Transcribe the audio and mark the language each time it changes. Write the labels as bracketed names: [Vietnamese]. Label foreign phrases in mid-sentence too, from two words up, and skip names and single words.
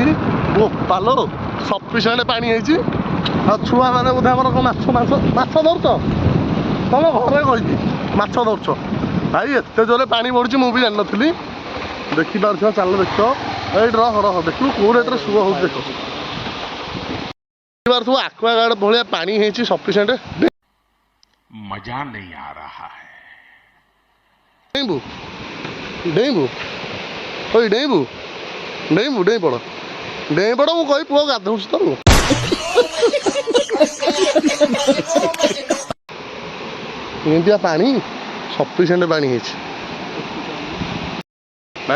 [Odia] ପାଲ ସଫିସିଏଣ୍ଟ ପାଣି ହେଇଛି। ଆଉ ଛୁଆମାନେ ବୋଧେ ଆମର କ'ଣ ମାଛ ଧରୁଛ? ତମ ଘରେ କହିଛି ମାଛ ଧରୁଛ। ଭାଇ ଏତେ ଜୋରେ ପାଣି ବଢ଼ୁଛି ମୁଁ ବି ଜାଣିନଥିଲି। ଦେଖିପାରୁଥିବ, ଚାଲ ଦେଖିବ। ଏଇଠି ରହ ଦେଖିବୁ କୋଉ ରେଟ୍ରେ ସୁଅ ହେଉଛି ଦେଖ। ଦେଖିପାରୁଥିବ ଆକ୍ୱାଗାର୍ଡ ଭଳିଆ ପାଣି ହେଇଛି ସଫିସିଏଣ୍ଟ। [Hindi] मजा नहीं आ रहा है। [Odia] ଡେଇଁବୁ ଡେଇଁବୁ ଓଇ ଡେଇଁବୁ ଡେଇଁବୁ ଡେଇଁ ପଡ଼ ମୁଁ କହି ପୁଅ ଗାଧଉଛି ତ। ଏମିତିଆ ପାଣି ସଫିସିଏଣ୍ଟ ପାଣି ହେଇଛି ଭାଇ।